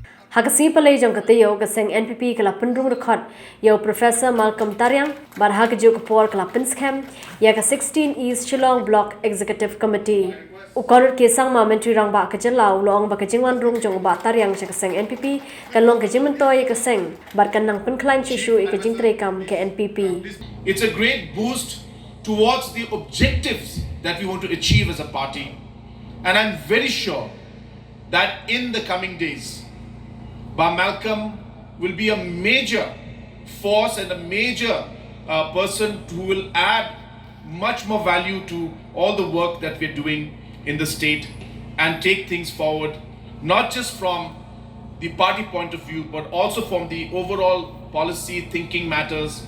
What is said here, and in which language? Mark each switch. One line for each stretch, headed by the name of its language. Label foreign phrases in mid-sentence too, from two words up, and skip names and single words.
Khasi: Hakasi palay jong katayo ka SENG NPP kala RUNG DKHOT yo Professor Malcolm Tariang bar hakajo ka por kala Pinscam ya ka 16 East Shillong Block Executive Committee. Ukonot ke sang ma menteri rang ba ka jelaw long ba ka jingwan rung jong ba Tariang Sha ka SENG NPP kan long ka jimentoy ka SENG bar kan nang penklan shishu ka jingtre kam ke NPP.
English: It's a great boost towards the objectives that we want to achieve as a party, and I'm very sure that in the coming days Malcolm will be a major force and a major person who will add much more value to all the work that we're doing in the state and take things forward, not just from the party point of view, but also from the overall policy thinking matters.